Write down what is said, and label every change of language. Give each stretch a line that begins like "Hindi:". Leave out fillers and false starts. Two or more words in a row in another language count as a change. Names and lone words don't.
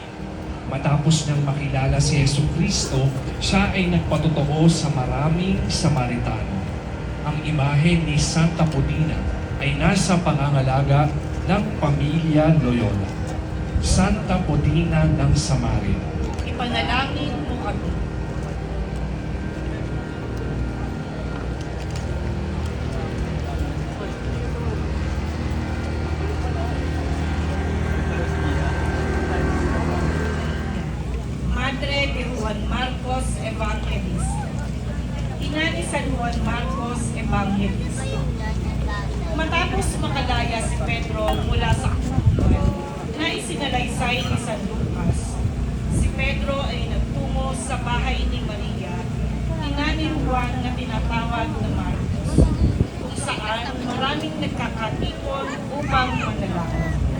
Filipino: Matapos niyang makilala si Hesukristo, siya ay nagpatotoo sa maraming Samaritano. Ang imahe ni Santa Potina ay nasa pangangalaga ng pamilya Loyola. Santa Potina ng Samaria, Ipanalangin mo kami.
Spanish: Madre de Juan Marcos Evangelista.
Filipino: Ina ni San Juan Marcos Evangelista. Matapos makalaya si Pedro mula sa kulungan na isinalaysay ni San Lucas, si Pedro ay nagtungo sa bahay ni Maria, ina ni Juan na tinatawag na Marcos, kung saan maraming nagkakatipon upang manalangin.